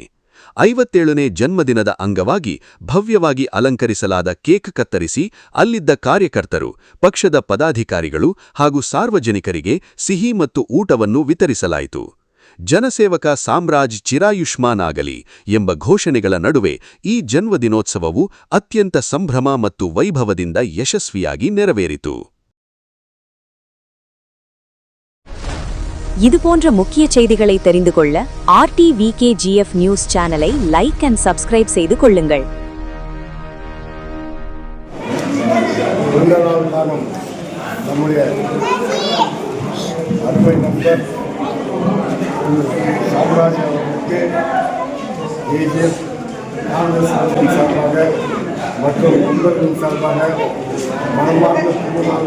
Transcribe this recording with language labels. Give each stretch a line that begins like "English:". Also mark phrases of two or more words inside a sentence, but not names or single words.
Kannada: 57ನೇ ಜನ್ಮದಿನದ ಅಂಗವಾಗಿ ಭವ್ಯವಾಗಿ ಅಲಂಕರಿಸಲಾದ ಕೇಕ್ ಕತ್ತರಿಸಿ ಅಲ್ಲಿದ್ದ ಕಾರ್ಯಕರ್ತರು, ಪಕ್ಷದ ಪದಾಧಿಕಾರಿಗಳು ಹಾಗೂ ಸಾರ್ವಜನಿಕರಿಗೆ ಸಿಹಿ ಮತ್ತು ಊಟವನ್ನು ವಿತರಿಸಲಾಯಿತು. ಜನಸೇವಕ ಸಾಮ್ರಾಜ್ ಚಿರಾಯುಷ್ಮಾನಾಗಲಿ ಎಂಬ ಘೋಷಣೆಗಳ ನಡುವೆ ಈ ಜನ್ಮದಿನೋತ್ಸವವು ಅತ್ಯಂತ ಸಂಭ್ರಮ ಮತ್ತು ವೈಭವದಿಂದ ಯಶಸ್ವಿಯಾಗಿ ನೆರವೇರಿತು.
Tamil: இதுபோன்ற முக்கிய செய்திகளை தெரிந்து கொள்ள RTVKGF நியூஸ் சேனலை
English: like and subscribe
Tamil: செய்து கொள்ளுங்கள். நம்முடைய அருமை நண்பர் சாம்ராஜ் அவர்களுக்கு ஏஜிஎஃப் காங்கிரஸ் சார்பாக மற்றும் நண்பர்களின் சார்பாக மனமார்ந்த திருநாள்